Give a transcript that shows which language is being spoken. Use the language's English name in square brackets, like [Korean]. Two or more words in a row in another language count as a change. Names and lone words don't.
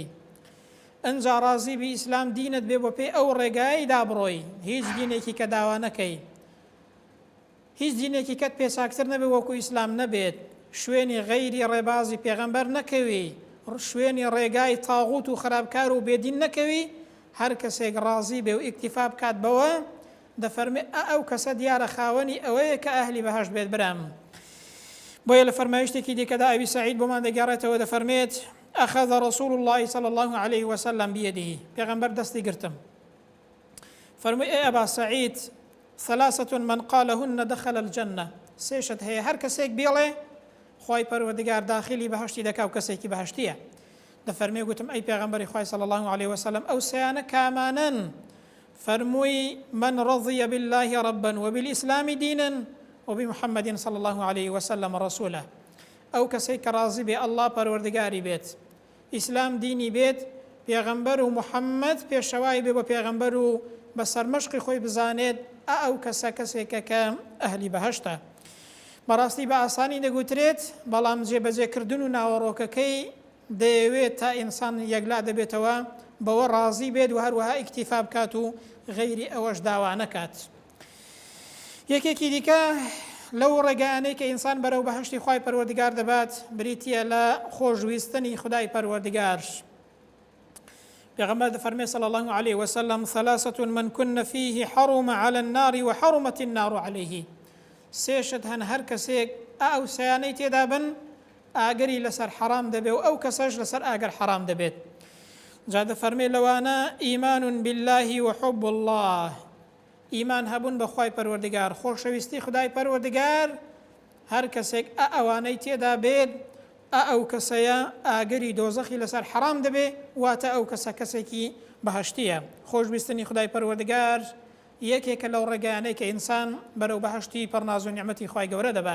[Central Kurdish] ئەنجا ڕازی بی ئیسلام دینت بێ بۆ پێی ئەو ڕێگایی دابڕۆی، هیچ دینێکی کە داوا نەکەی، هیچ دینێکی کەت پێساکتر نەبێ وەکو ئیسلام نەبێت، شوێنی غەیری ڕێبازی پێغەمبەر نەکەوی، شوێنی ڕێگای تاغوت و خراپکار و بێدین نەکەوی، هەر کەسێک ڕازی بێ و ئیکتیفا بکات بەوە دەفەرمێ ئەو کەسە دیارە خاوەنی ئەوەیە کە ئەهلی بەهەشت بێت برام. بۆیە لە فەرمایشتێکی دیکەدا ئەوی سعید بۆمان دەگەڕێتەوە دەفەرمێت [Arabic] ئەخەذ رسول الله صلى الله عليه وسلم بيده، [Central Kurdish] پێغەمبەر دەستی گرتم فەرمووی ئێ ئەبا سعید [Arabic] ثلاثة من قالهن دخل الجنة، [Central Kurdish] سێشت هەیە هەر کەسێک بێڵێ خوای پەروەردگار داخلی بەهەشتی دەکا و کەسێکی بەهەشتیە. دەفەرمێ گوتم ئەی پێغەمبەری خوای [Arabic] صلى الله عليه وسلم [Central Kurdish] ئەو سەیانە کامانن؟ [Arabic] فەرمووی من رضي بالله ربا وبالإسلام دينا وبمحمد صلى الله عليه وسلم رسوله، [Central Kurdish] ئەو کەسەی کە ڕازی بێ ئەڵڵا پەروەردگاری بێت، ئیسلام دینی بێت، پێغەمبەر و محەممەد پێشەوای بێ بە پێغەمبەر و بە سەرمەشقی خۆی بزانێت ئەو کەسە کەسێکە کە ئەهلی بەهەشتە. بەڕاستی بە ئاسانی دەگوترێت، بەڵام جێبەجێکردن و ناوەڕۆکەکەی دەیەوێت تا ئینسان یەکلا دەبێتەوە بەوە ڕازی بێت و هەروەها ئیکتیفا بکات و غەیری ئەوەش داوا نەکات. یەکێکی دیکە لەو ڕێگانەی کە ئینسان بەرەو بەهەشتی خوای پەروەردگار دەبات بریتیە لە خۆشویستنی خودای پەروەردگار. پێغەمبەر دەفەرمێ [Arabic] صلى الله عليه وسلم ثلاثة من كن فيه حرم على النار وحرمت النار عليه، [Central Kurdish] سێشت هەن هەر کەسێک ئەو سەیانەی تێدا بن ئاگەری لەسەر حەرام دەبێت و ئەو کەسەش لەسەر ئاگەر حەرام دەبێت. جا دەفەرمێ لەوانە [Arabic] ئیمان بالله وحب الله، [Central Kurdish] ئیمان هەبوون بە خوای پەروەردگار، خۆشەویستی خدای پەروەردگار، هەر کەسێک ئەوانەی تێدا بێت ئەو کەسەیە ئاگەری دۆزەخی لەسەر حەرام دەبێ، واتە ئەو کەسە کەسێکی بەهەشتیە. خۆشویستنی خدای پەروەردگار یەکێکە لەو ڕێگانەی کە ئینسان بەرەو بەهەشتی پڕناز و نیعمەتی خوای گەورە دەبات.